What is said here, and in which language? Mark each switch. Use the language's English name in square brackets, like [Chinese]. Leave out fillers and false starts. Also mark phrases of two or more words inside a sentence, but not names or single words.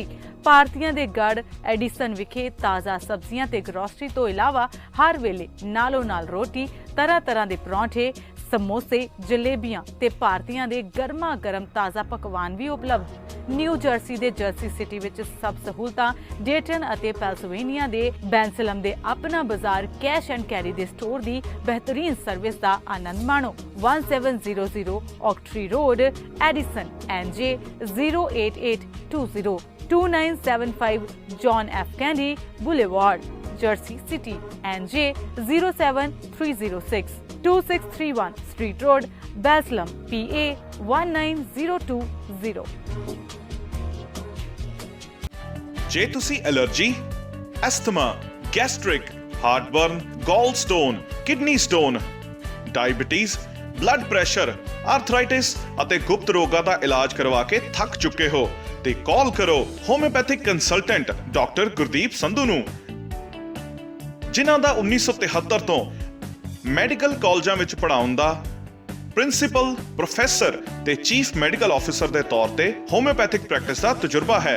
[Punjabi] ਭਾਰਤੀਆਂ ਦੇ ਗੜ ਐਡੀਸਨ ਵਿਖੇ ਤਾਜ਼ਾ ਸਬਜ਼ੀਆਂ ਤੇ ਗਰੋਸਰੀ ਤੋਂ ਇਲਾਵਾ ਹਰ ਵੇਲੇ ਨਾਲੋਂ ਨਾਲ ਰੋਟੀ, ਤਰ੍ਹਾਂ ਤਰ੍ਹਾਂ ਦੇ ਪਰੌਂਠੇ, ਸਮੋਸੇ, ਜਲੇਬੀਆਂ ਤੇ ਭਾਰਤੀਆਂ ਦੇ ਗਰਮਾ ਗਰਮ ਤਾਜ਼ਾ ਪਕਵਾਨ ਵੀ ਉਪਲਬਧ। ਨਿਊ ਜਰਸੀ ਦੇ ਜਰਸੀ ਸਿਟੀ ਵਿੱਚ ਸਭ ਸਹੂਲਤਾਂ, ਡੇਟਨ ਅਤੇ ਪੈਂਸਿਲਵੇਨੀਆ ਦੇ ਬੈਂਸਲਮ ਦੇ ਆਪਣਾ ਬਾਜ਼ਾਰ ਕੈਸ਼ ਐਂਡ ਕੈਰੀ ਦੇ ਸਟੋਰ ਦੀ ਬਿਹਤਰੀਨ ਸਰਵਿਸ ਦਾ ਆਨੰਦ ਮਾਣੋ। 1700 ਔਕਟਰੀ ਰੋਡ, ਐਡੀਸਨ, NJ 08820 2975 John F. Kennedy Boulevard, Jersey City, NJ 07306 2631 Street Road, Baslam, PA 19020। ਜੇ ਤੁਸੀਂ [English] allergy, asthma, gastric, heartburn, gall stone, kidney stone, diabetes, blood pressure, arthritis [Punjabi] ਅਤੇ ਗੁਪਤ ਰੋਗਾਂ ਦਾ ਇਲਾਜ ਕਰਵਾ ਕੇ ਥੱਕ ਚੁੱਕੇ ਹੋ ਤੇ ਕਾਲ ਕਰੋ [English] homeopathic consultant doctor [Punjabi] ਗੁਰਦੀਪ ਸੰਧੂ ਨੂੰ, ਜਿਨ੍ਹਾਂ ਦਾ 1973 ਤੋਂ ਮੈਡੀਕਲ ਕਾਲਜਾਂ ਵਿੱਚ ਪੜ੍ਹਾਉਣ ਦਾ [English] principal, professor [Punjabi] ਤੇ [English] chief medical officer [Punjabi] ਦੇ ਤੌਰ ਤੇ [English] homeopathic practice [Punjabi] ਦਾ ਤਜਰਬਾ ਹੈ।